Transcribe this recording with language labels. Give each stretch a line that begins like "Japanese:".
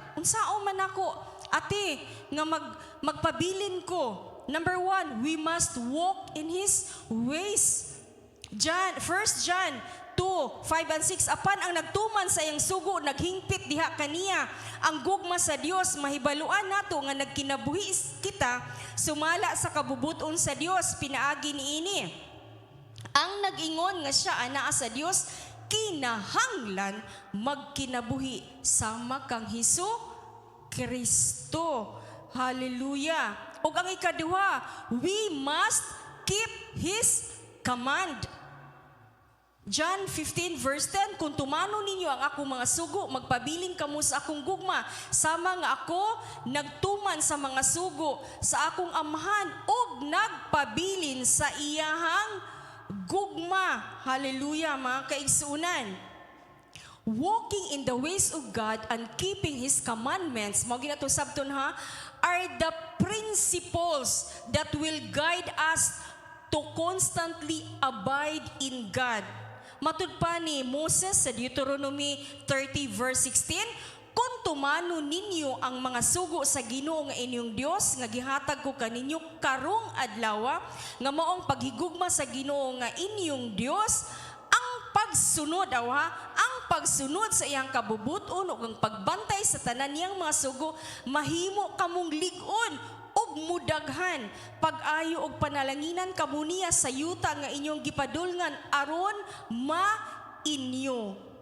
Cebuano: Unsao man ako ate nga magpabilin ko.
English: Number 1, we must walk in His ways.
Cebuano: 1 John 2:5 and 6, apan ang nagtuman sa iyang sugo naghingpit diha kaniya ang gugma sa Dios, mahibaluan nato nga nagkinabuhi kita sumala sa kabubuton sa Dios pinaagi niini. Ang nag-ingon nga siya anaa sa Dios kinahanglan magkinabuhi sama kang Hesu Kristo. Hallelujah. Ug ang ikaduha,
English: we must keep His command.
Cebuano: John 15 verse 10, kung tumano ninyo ang akong mga sugo, magpabilin kamo sa akong gugma. Sama nga ako, nagtuman sa mga sugo sa akong amahan, ug nagpabilin sa iyahang gugma. Hallelujah, mga kaigsuunan.
English: Walking in the ways of God and keeping His commandments,
Cebuano: mao ginato sabton ha,
English: are the principles that will guide us to constantly abide in God.
Cebuano: Matud pa ni Moses sa Deuteronomy 30 verse 16, kung tumano ninyo ang mga sugo sa Ginoo nga inyong Dios nga gihatag ko kaninyo karong adlaw nga maong paghigugma sa Ginoo nga inyong Dios, ang pagsunod ang pagsunod sa iyang kabubuton ug ang pagbantay sa tanan niyang mga sugo mahimo kamong lig-on ug mudaghan pag-ayo og panalanginan kamo niya sa yuta nga inyong gipadulngan aron ma-inyo.